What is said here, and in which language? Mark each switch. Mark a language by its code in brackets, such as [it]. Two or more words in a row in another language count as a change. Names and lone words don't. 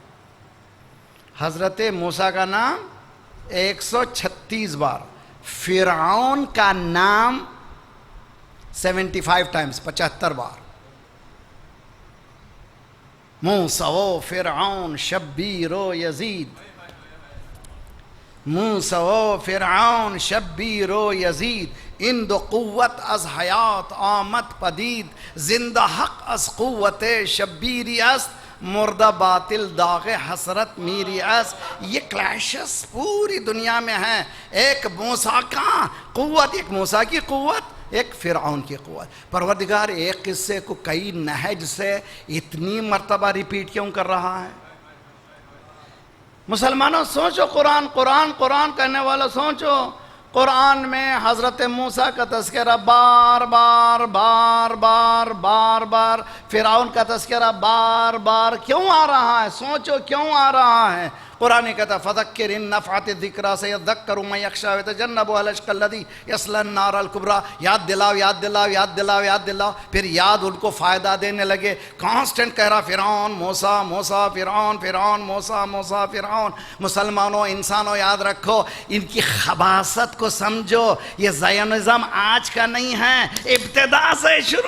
[ur] حضرت موسیٰ کا نام 136 بار. فرعون کا نام 75 ٹائمز, 75 بار. [fa] موسیٰ و فرعون شبیر و یزید, موسیٰ و فرعون شبیر و یزید. این دو قوت از حیات آمد پدید, زندہ حق از قوت شبیری است, مردہ باطل داغ حسرت میری است. [ur] یہ کلیشز پوری دنیا میں ہیں. ایک موسیٰ کا قوت, ایک موسیٰ کی قوت, ایک فرعون کی قوت. پروردگار ایک قصے کو کئی نہج سے اتنی مرتبہ ریپیٹ کیوں کر رہا ہے؟ مسلمانوں سوچو, قرآن قرآن قرآن کہنے والا سوچو. قرآن میں حضرت موسیٰ کا تذکرہ بار بار بار بار بار بار, فرعون کا تذکرہ بار بار کیوں آ رہا ہے؟ سوچو کیوں آ رہا ہے؟ قرآن کہتا [ar] فذکر ان نفعت الذکریٰ سیذکر من یخشی ویتجنبها الاشقی الذی یصلی النار الکبریٰ. [ur] یاد دلاؤ یاد دلاؤ یاد دلاؤ یاد دلاؤ. پھر یاد ان کو فائدہ دینے لگے. کانسٹنٹ کہہ رہا فرعون موسیٰ موسیٰ فرعون فرعون موسیٰ موسیٰ فرعون. مسلمانوں انسانوں یاد رکھو, ان کی خباثت کو سمجھو. یہ زائنزم آج کا نہیں ہے, ابتدا سے شروع.